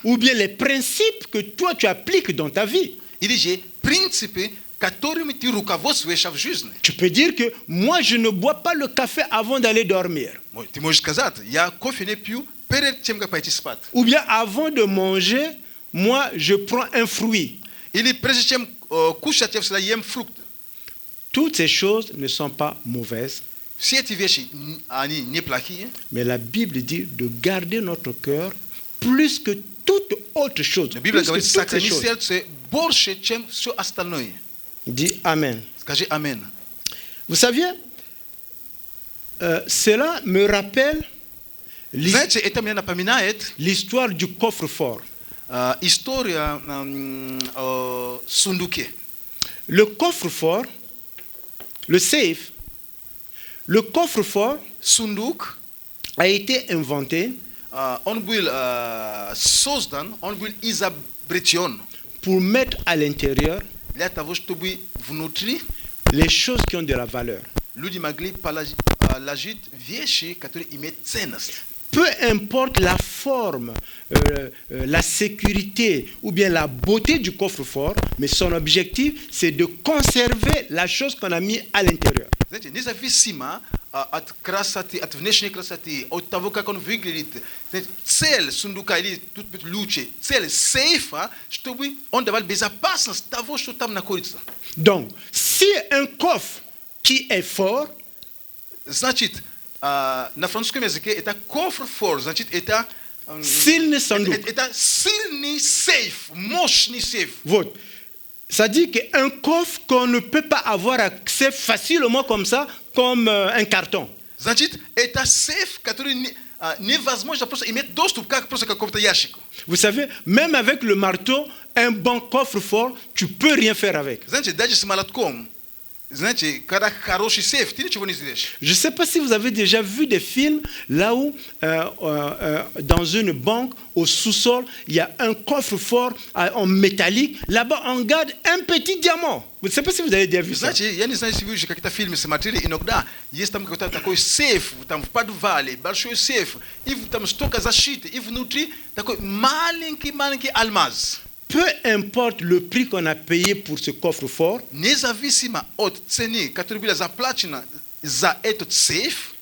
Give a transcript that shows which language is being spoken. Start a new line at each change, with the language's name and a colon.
French: ou bien les principes que toi tu appliques dans ta vie.
Russian: Или же принципы, которыми ты руководствуешься в жизни.
French: Tu peux dire que moi je ne bois pas le café avant d'aller dormir.
Russian: Ты можешь сказать, я кофе не пью перед тем, как пойти спать.
French: Ou bien avant de manger, moi je prends un fruit.
Russian: Или прежде чем кушать, я всегда ем фрукты.
French: Toutes ces choses ne sont pas mauvaises,
Russian: Все эти вещи, они неплохие.
French: mais la Bible dit de garder notre cœur plus que toute autre chose.
Russian: Но Библия
French: Plus que
Russian: говорит,
French: toutes ces
Russian: сохрани
French: choses.
Russian: сердце больше, чем все остальное.
French: Dis Amen.
Russian: Скажи амин.
French: Vous saviez, cela me rappelle
Russian: Знаете, это мне напоминает
French: l'histoire du coffre-fort.
Russian: история о сундуке.
French: Le coffre-fort, le safe, le coffre-fort
Russian: Сундук,
French: a été inventé
Russian: он был создан, он был изобретен
French: pour mettre à l'intérieur
Russian: для того, чтобы внутри
French: les choses qui ont de la valeur.
Russian: люди могли положить вещи, которые имеют ценность.
French: Peu importe la forme, la sécurité ou bien la beauté du coffre-fort, mais son objectif, c'est de conserver la chose qu'on a mis à l'intérieur.
Russian: Знаете, независимо от красоты, от внешней красоты, от того, как он выглядит, цель сундука или тут быть лучше, цель сейфа, чтобы он давал безопасность того, что там находится.
French: Donc, si un coffre qui est fort,
Russian: Значит, на французском языке это кофр-фор, значит, это сильный сундук. это сильный сейф, мощный сейф. Вот.
French: Ça dit qu'un coffre qu'on ne peut pas avoir accès facilement comme ça, comme un carton.
Russian: Значит, это сейф, который невозможно просто иметь доступ, как просто к какому-то ящику.
French: Vous savez, même avec le marteau, un bon coffre-fort, tu peux rien faire avec.
Russian: Знаете, даже с молотком, знаете, когда хороший сейф, ты ничего не сделаешь.
French: Je ne sais pas si vous avez déjà vu des films là où, dans une banque, au sous-sol, il y a un coffre-fort en métallique. Là-bas, on garde un petit diamant. Je ne sais pas si vous avez déjà vu ça.
Russian: Знаете, я не знаю, если вы уже какие-то фильмы смотрели, иногда есть там какой-то такой сейф, там в подвале, большой сейф, и там столько защиты, и внутри такой маленький алмаз.
French: Peu importe le prix qu'on a payé pour ce coffre-fort,
Russian: Независимо от цены, которая была заплачена за этот сейф,